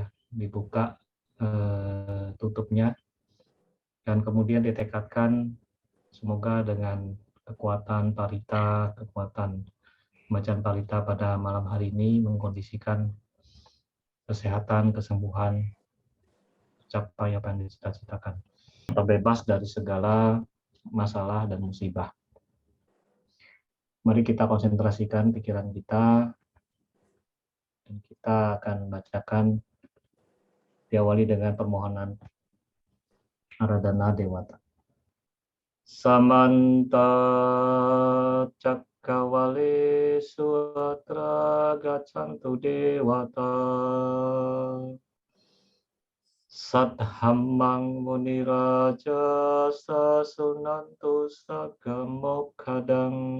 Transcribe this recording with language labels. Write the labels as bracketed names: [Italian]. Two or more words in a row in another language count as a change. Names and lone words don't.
[Indonesian] tutupnya, dan kemudian ditekadkan semoga dengan kekuatan parita, kekuatan bacaan parita pada malam hari ini mengkondisikan kesehatan, kesembuhan, capai apa yang dicita-citakan, terbebas dari segala masalah dan musibah. Mari kita konsentrasikan pikiran kita, dan kita akan bacakan diawali dengan permohonan Aradhana Dewata. [Pali] Samanta cakkawale suatra gaccantu dewata Sadhammang muniraja sasunantu sagamokkhadang